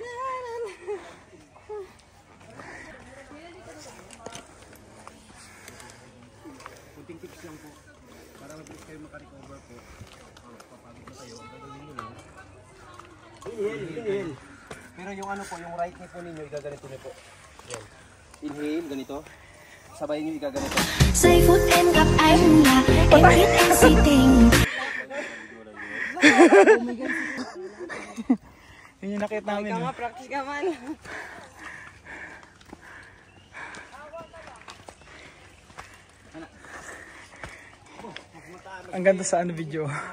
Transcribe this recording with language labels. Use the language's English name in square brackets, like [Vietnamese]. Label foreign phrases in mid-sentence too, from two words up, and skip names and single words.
[Filipino] Kunting tips lang po. Para mabilis kayo makarecover po. Papagod na kayo. Gagawin nyo lang. Inhale. Pero yung ano po, yung [English] right knee [Filipino] po ninyo, igaganito nyo po. Yan. Inhale, ganito. Sabay nyo igaganito. [Vietnamese] Giây phút em gặp anh là em biết anh si tình. [Filipino] Yun yung nakita namin. Ikaw nga, practice ka man. Ang ganda sa ano video.